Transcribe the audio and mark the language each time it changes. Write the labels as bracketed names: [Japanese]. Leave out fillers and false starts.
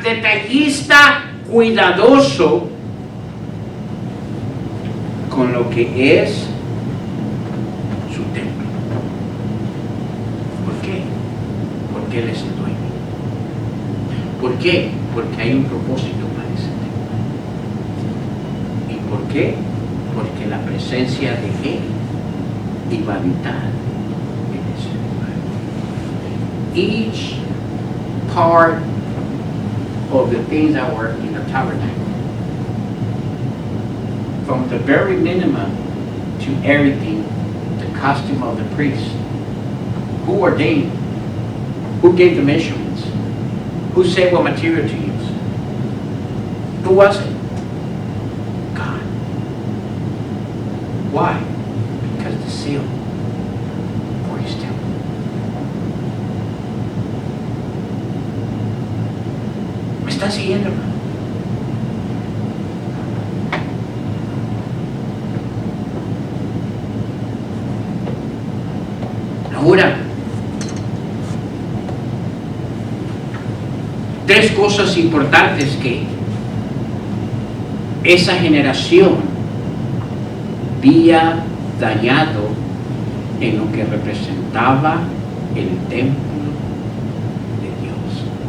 [Spanish] Detallista, cuidadoso con lo que es su templo. ¿Por qué? Porque Él es el dueño. ¿Por qué? Porque hay un propósito para ese templo. ¿Y por qué? Porque la presencia de Él iba a habitar en ese lugar. [English] Each part of the things that were in the tabernacle, from the very minimum to everything, the costume of the priest, who ordained, who gave the measurements, who said what material to use, who was it? God. Why? Because the seal for His temple. [Spanish] ¿Me están siguiendo, hermano? Ahora, tres cosas importantes que esa generación había dañado en lo que representaba el templo de Dios.